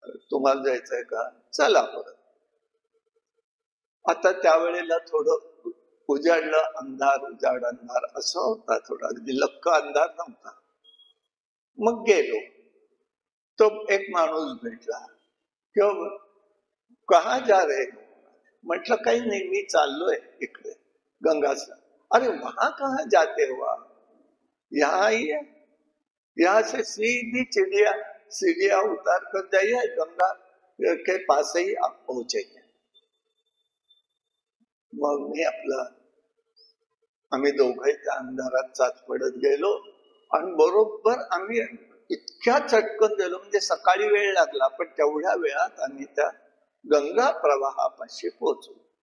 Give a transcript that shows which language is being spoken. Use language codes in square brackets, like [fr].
[mr] तुम्हाला जायचंय का, चला परत. आता त्यावेळेला थोडं उजाडलं, अंधार उजाड अंधार असं होता, थोडा अगदी लक्क अंधार नव्हता. मग गेलो. तो एक माणूस भेटला, किंवा [hi] कहा जा रहे, [mr] म्हटलं काही नाही, मी चाललोय इकडे गंगाचा. [hi] अरे वहां कहा जाते हो आप, यहाँ आइए, यहाँ से सीधी सीढ़ियां उतार कर जाइए, गंगा के पास ही आप पहुंचेंगे. [mr] मग मी आम्ही दोघे त्या अंधारात चाच पडत गेलो, आणि बरोबर आम्ही इतक्या चटकन गेलो, म्हणजे सकाळी वेळ लागला, पण तेवढ्या वेळात आम्ही त्या गंगा प्रवाहापाशी पोहोचलो.